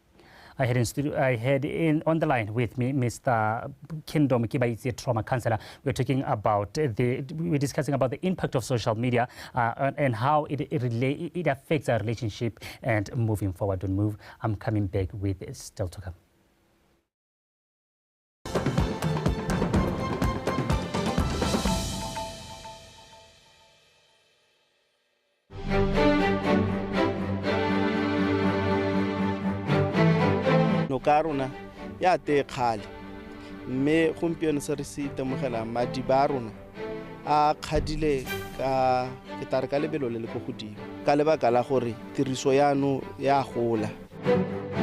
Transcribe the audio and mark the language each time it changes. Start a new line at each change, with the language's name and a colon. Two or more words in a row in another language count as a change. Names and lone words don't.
English: I had on the line with me Mr. Kebaitse, trauma counselor. We're talking about we're discussing about the impact of social media and how it affects our relationship and moving forward. Don't move. I'm coming back with still to come.
Tswana: ka rona ya te khale mme gompieno se re se itemogela madi ba rona a khadile ka ketare ka lebelo le le go godimo ka lebaka la gore tiriso ya no ya gola.